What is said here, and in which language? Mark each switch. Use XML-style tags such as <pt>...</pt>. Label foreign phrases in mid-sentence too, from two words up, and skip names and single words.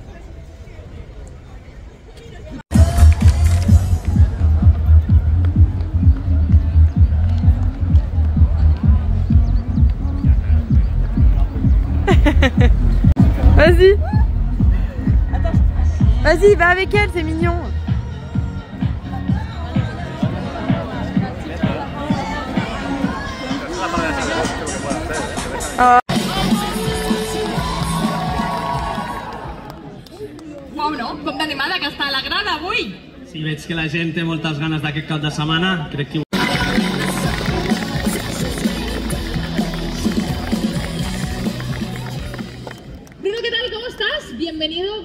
<fr>Vas-y. Vas-y, va avec elle, c'est mignon.</fr> <ca>Bueno, com d'animada que està a la grada avui. Si veig que la gent té moltes ganes d'aquest cap de setmana, crec que...</ca> <es>Bruno, ¿qué tal? ¿Cómo estás? Bienvenido.</es>